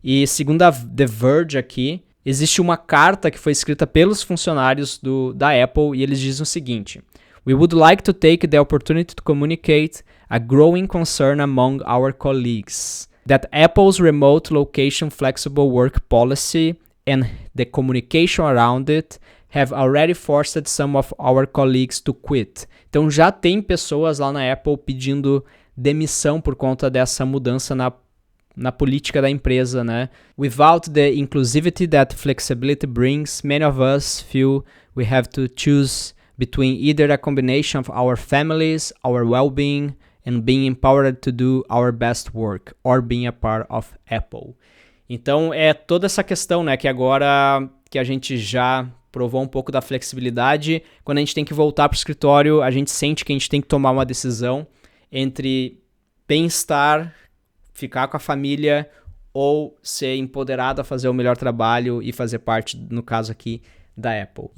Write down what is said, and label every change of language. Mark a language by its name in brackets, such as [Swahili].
[Portuguese] E segundo a The Verge aqui, existe uma carta que foi escrita pelos funcionários da Apple e eles dizem o seguinte: [English] We would like to take the opportunity to communicate a growing concern among our colleagues that Apple's remote location flexible work policy and the communication around it have already forced some of our colleagues to quit. [Portuguese] Então já tem pessoas lá na Apple pedindo demissão por conta dessa mudança na política da empresa, né? [English] Without the inclusivity that flexibility brings, many of us feel we have to choose between either a combination of our families, our well-being, and being empowered to do our best work, or being a part of Apple. [Portuguese] Então é toda essa questão, né? Que agora que a gente já provou um pouco da flexibilidade, quando a gente tem que voltar para o escritório, a gente sente que a gente tem que tomar uma decisão entre bem-estar, ficar com a família ou ser empoderado a fazer o melhor trabalho e fazer parte, no caso aqui, da Apple.